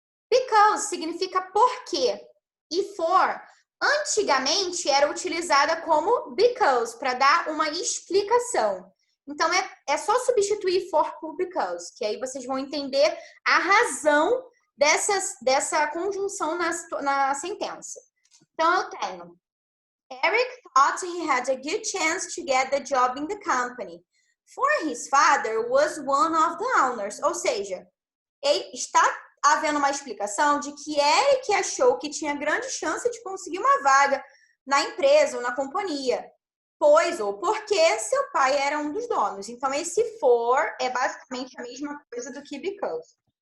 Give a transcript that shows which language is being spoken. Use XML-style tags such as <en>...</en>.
<pt>Because significa porque. E for, antigamente, era utilizada como because, para dar uma explicação. Então, é só substituir for por because, que aí vocês vão entender a razão dessa conjunção na sentença. Então, eu tenho</pt> <en>Eric thought he had a good chance to get the job in the company, for his father was one of the owners.</en> <pt>Ou seja, está havendo uma explicação de que Eric achou que tinha grande chance de conseguir uma vaga na empresa ou na companhia, pois ou porque seu pai era um dos donos. Então, esse for é basicamente a mesma coisa do que because.</pt>